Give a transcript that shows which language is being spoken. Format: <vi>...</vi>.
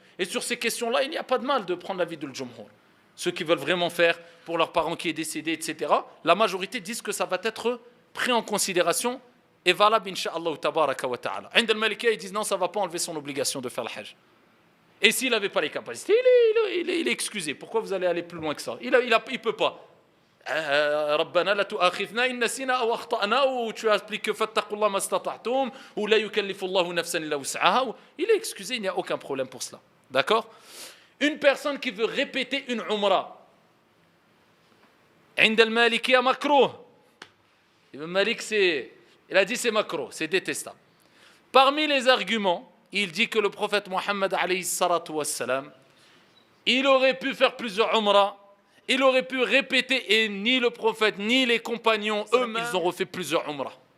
<fr>Et sur ces questions-là, il n'y a pas de mal de prendre l'avis de al-jumhur. Ceux qui veulent vraiment faire pour leurs parents qui est décédé, etc., la majorité disent que ça va être pris en considération et valable, incha'Allah, tabaraka wa ta'ala.</fr> <ar>Ind al-Malikiyya,</ar> <fr>ils disent non, ça ne va pas enlever son obligation de faire le hajj. Et s'il n'avait pas les capacités, il est excusé. Pourquoi vous allez aller plus loin que ça? Il ne peut pas.</fr> <ar>ربنا لا تؤاخذنا إن نسينا أو أخطأنا</ar> <fr>ou tu appliques</fr> <ar>فاتقوا الله ما استطعتم ou لا يكلف الله نفسا إلا وسعها.</ar> <fr>Il est excusé, il n'y a aucun problème pour cela. D'accord? Une personne qui veut répéter une umrah,</fr> <ar>عند المالكية مكروه.</ar> <fr>Ibn Malik, il a dit c'est makruh, c'est détestable. Parmi les arguments, il dit que le prophète Mohammed alayhi salatu wassalam, il aurait pu faire plusieurs umrah, il aurait pu répéter, et ni le prophète ni les compagnons eux-mêmes, ils ont refait plusieurs umrah.</fr>